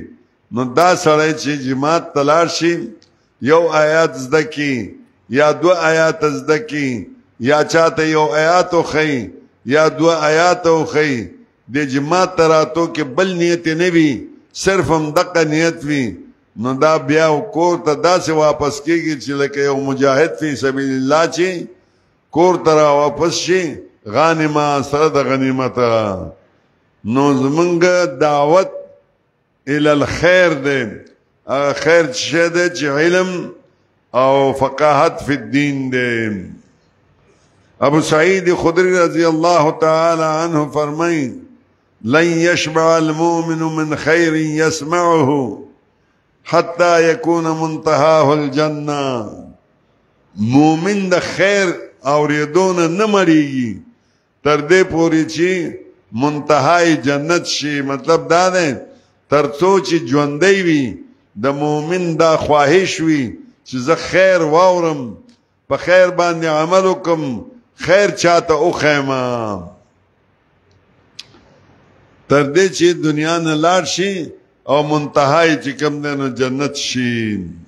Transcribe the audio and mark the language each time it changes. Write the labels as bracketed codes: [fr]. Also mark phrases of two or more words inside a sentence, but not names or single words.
[ps] نو دا سړی چې جماعت تلار شي یو آیات زده کی یا دو آیات زده کی یا چاته یو آیات وخی یا دو آیات وخی د جماعت تراتو کې بل نیت نه وي صرف هم دغه نیت وي، نو دا بیا کور ته داسې واپس کیږي چې لکه یو مجاهد [ar] فی سبیل الله [ps] چې کور ته را واپس شي غانما سره د غنیمت. نو زمونږ دعوت [ar] الی الخیر [ps] دی، خیر چې دی چې علم او فقاهت [ar] فی الدین [ps] دی. [ar] ابو سعید خدری رضی اللہ تعالی عنہ فرمائیں لن يشبع المؤمن من خیر يسمعه حتى يكون منتهاه الجنة. [ps] مومن د خیر اوریدون نه مړیږي تر دې پورې چې منتهای جنت شي. مطلب دا دی ترڅو چې ژوندی وي د مومن دا خواهش وي چې زه خیر واورم، په خیر باندې عمل وکم، خیر چاته وخیمه، تر دې چې دنیا نه لاړ شي او منتهای چې کوم دی نو جنت شي.